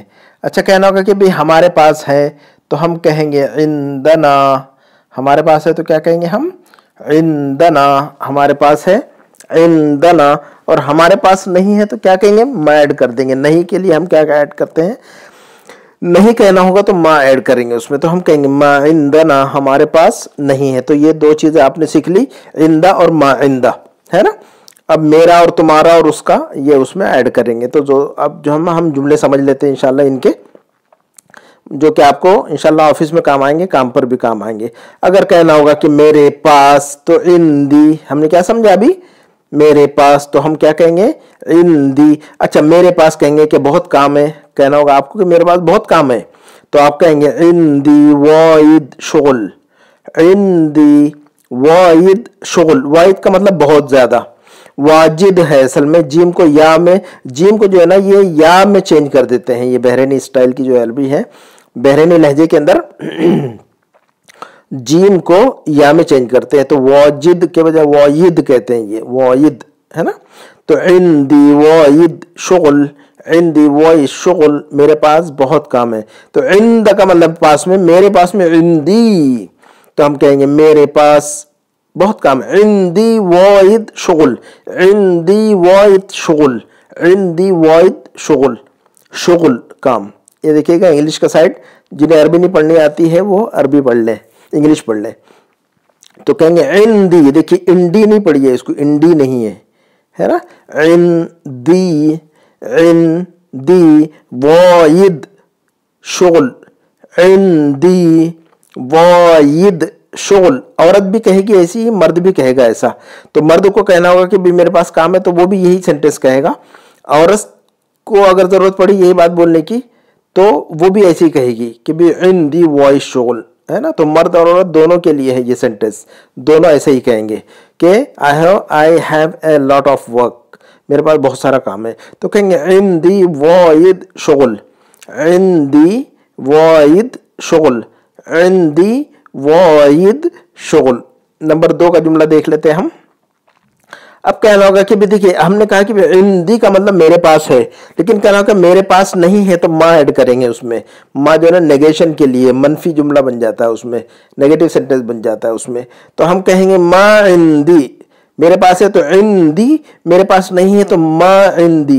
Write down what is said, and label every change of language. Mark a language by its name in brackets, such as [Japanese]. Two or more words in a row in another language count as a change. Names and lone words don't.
[Urdu] اچھا، کہنا ہوگا کہ بھی ہمارے پاس ہے تو ہم کہیں گے عندنا۔ ہمارے پاس ہے تو کیا کہیں گے ہم؟ عندنا، ہمارے پاس ہے عندنا۔ اور ہمارے پاس نہیں ہے تو کیا کہیں گے؟ ما ایڈ کر دیں گے۔ نہیں کے لیے ہم کیا ایڈ کرتے ہیں؟ نہیں کہنا ہوگا تو ما ایڈ کریں گے اس میں، تو ہم کہیں گے [Arabic] ما عندنا، [Urdu] ہمارے پاس نہیں ہے۔ تو یہ دو چیزیں آپ نے سیکھ لی، عندہ اور [Arabic] ما عندہ، [Urdu] ہے نا۔ اب میرا اور تمہارا اور اس کا یہ اس میں ایڈ کریں گے۔ تو اب جو ہم جملے سمجھ لیتے ہیں انشاءاللہ ان کے، جو کہ آپ کو انشاءاللہ آفس میں کام آئیں گے، کام پر بھی کام آئیں گے۔ اگر کہنا ہوگا کہ میرے پاس تو عندی، ہم نے کیا سمجھا ابھی؟ میرے پاس، تو ہم کیا کہیں گے؟ عندی۔ اچھا، میرے پاس کہیں گے کہ بہت کام ہے، کہنا ہوگا آپ کو کہ میرے پاس بہت کام ہے تو آپ کہیں گے [Arabic] عندی واید شغل۔ عندی واید شغل، [Urdu] واید کا مطلب بہت زیادہ، واجد ہے اصل میں، جیم کو یا میں، جیم کو جو ہے نا یہ یا میں چینج کر دیتے ہیں۔ یہ بحرینی سٹائل کی جو عربی ہے، بحرینی لہجے کے اندر جیم کو یا میں چینج کرتے ہیں، تو واجد کے بجائے واید کہتے ہیں، یہ واید ہے نا۔ [Arabic] تو عندی واید شغل، عندی واید شغل، [Urdu] میرے پاس بہت کام ہے۔ تو عند کا مطلب پاس میں، میرے پاس میں عندی، تو ہم کہیں گے میرے پاس بہت کام ہے، [Arabic] عندی واید شغل، عندی واید شغل، عندی واید شغل، [Urdu] شغل کام۔ یہ دیکھیے گا انگلش کا سائڈ، جنہیں عربی نہیں پڑھنی آتی ہے وہ عربی پڑھ لیں، انگلش پڑھ لیں۔ تو کہیں گے عندی. دیکھیے انڈی نہیں پڑھی ہے، اس کو انڈی نہیں ہے نا. [Arabic] عندی عندی واید شغل. عندی واید شغل. [Urdu] عورت بھی کہے گی ایسی ہی، مرد بھی کہے گا ایسا. تو مرد کو کہنا ہوگا کہ بھی میرے پاس کام ہے، تو وہ بھی یہی سینٹینس کہے گا. عورت کو اگر ضرورت پڑی یہی بات بولنے کی تو وہ بھی ایسی کہے گی کہ بھی [Arabic] عندی واید شغل، [Urdu] ہے نا. تو مرد اور عورت دونوں کے لیے ہے یہ سینٹینس، دونوں ایسے ہی کہیں گے کہ [English] I have a lot of work، [Urdu] میرے پاس بہت سارا کام ہے. تو کہیں گے [Arabic] عندی واید شغل. عندی واید شغل. عندی واید شغل. [Urdu] نمبر 2 کا جملہ دیکھ لیتے ہیں ہم. اب کہنا ہوگا کہ دیکھیے ہم نے کہا کہ عندی کا مطلب میرے پاس ہے، لیکن کہنا ہوگا میرے پاس نہیں ہے تو ما ایڈ کریں گے اس میں. ما جو ہے نا نیگیشن کے لیے منفی جملہ بن جاتا ہے، اس میں [English] negative sentence [Urdu] بن جاتا ہے اس میں. تو ہم کہیں گے [Arabic] ما عندی، [Urdu] میرے پاس ہے تو عندی، میرے پاس نہیں ہے تو [Arabic] ما عندی.